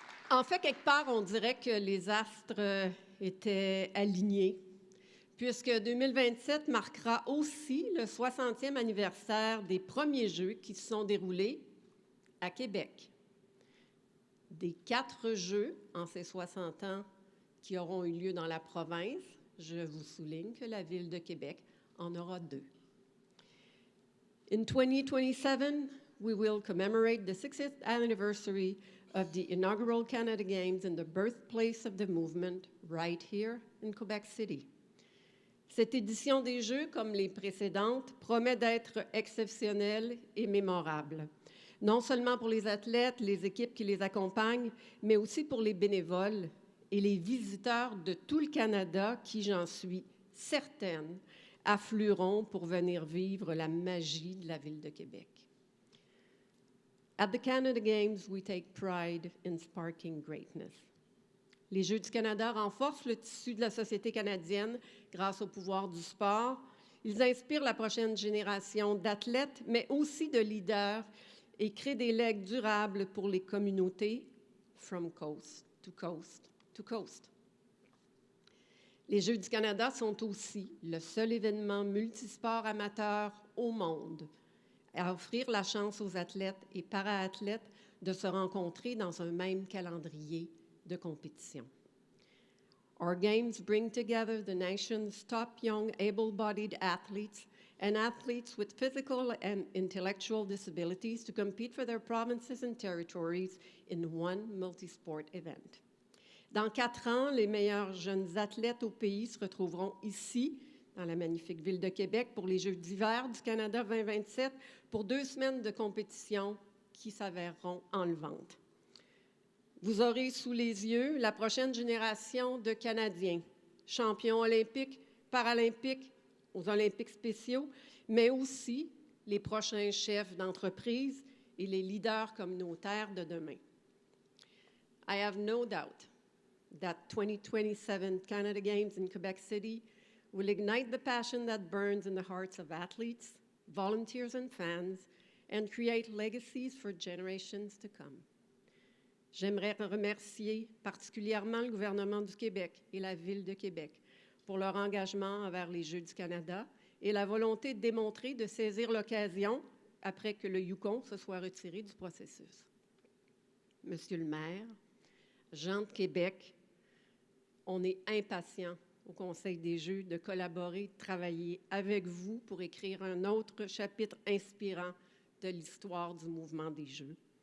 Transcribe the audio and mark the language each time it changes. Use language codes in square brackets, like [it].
[fr] En fait, quelque part, on dirait que les astres étaient alignés, puisque 2027 marquera aussi le 60e anniversaire des premiers Jeux qui se sont déroulés à Québec. Des 4 Jeux en ces 60 ans qui auront eu lieu dans la province, je vous souligne que la Ville de Québec en aura 2. [en] In 2027, we will commemorate the 60th anniversary of the inaugural Canada Games in the birthplace of the movement, right here in Quebec City. [fr] Cette édition des Jeux, comme les précédentes, promet d'être exceptionnelle et mémorable. non seulement pour les athlètes, les équipes qui les accompagnent, mais aussi pour les bénévoles et les visiteurs de tout le Canada qui, j'en suis certaine, afflueront pour venir vivre la magie de la Ville de Québec. [en] At the Canada Games, we take pride in sparking greatness. [fr] Les Jeux du Canada renforcent le tissu de la société canadienne grâce au pouvoir du sport. Ils inspirent la prochaine génération d'athlètes, mais aussi de leaders et créent des legs durables pour les communautés [en] from coast to coast to coast. [fr] Les Jeux du Canada sont aussi le seul événement multisport amateur au monde à offrir la chance aux athlètes et para-athlètes de se rencontrer dans un même calendrier de compétition. [en] Our games bring together the nation's top young able-bodied athletes and athletes with physical and intellectual disabilities to compete for their provinces and territories in one multisport event. [fr] Dans 4 ans, les meilleurs jeunes athlètes au pays se retrouveront ici, dans la magnifique ville de Québec, pour les Jeux d'hiver du Canada 2027, pour 2 semaines de compétition qui s'avèreront enlevantes. Vous aurez sous les yeux la prochaine génération de Canadiens, champions olympiques, paralympiques, aux Olympiques spéciaux, mais aussi les prochains chefs d'entreprise et les leaders communautaires de demain. [en] I have no doubt that 2027 Canada Games in Quebec City will ignite the passion that burns in the hearts of athletes, volunteers and fans, and create legacies for generations to come. [fr] J'aimerais remercier particulièrement le gouvernement du Québec et la Ville de Québec pour leur engagement envers les Jeux du Canada et la volonté de démontrer de saisir l'occasion après que le Yukon se soit retiré du processus. Monsieur le maire, gens de Québec, on est impatients au Conseil des Jeux de collaborer, de travailler avec vous pour écrire un autre chapitre inspirant de l'histoire du mouvement des Jeux.